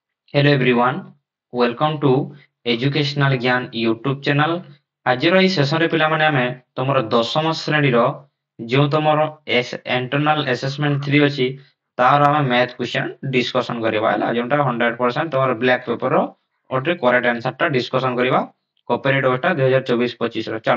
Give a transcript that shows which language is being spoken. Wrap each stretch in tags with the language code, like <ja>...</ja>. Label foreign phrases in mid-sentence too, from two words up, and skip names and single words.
<en>Hello everyone, welcome to Educational Gyan YouTube channel।</en> <or>ଆଜିର ଏହି ସେସନରେ ପିଲାମାନେ ଆମେ ତମର ଦଶମ ଶ୍ରେଣୀର ଯେଉଁ ତମର</or> <en>internal assessment 3</en> <or>ଅଛି ତାର ଆମେ</or> <en>math question discussion</en> <or>କରିବା ହେଲା ଯେଉଁଟା 100% ତମର</or> <en>black paper</en> <or>ଗୋଟେ</or> <en>correct answer</en> <or>ଟା ଡିସ୍କସନ କରିବା କପିରାଇଟ ଟା 2024-25 ର।</or>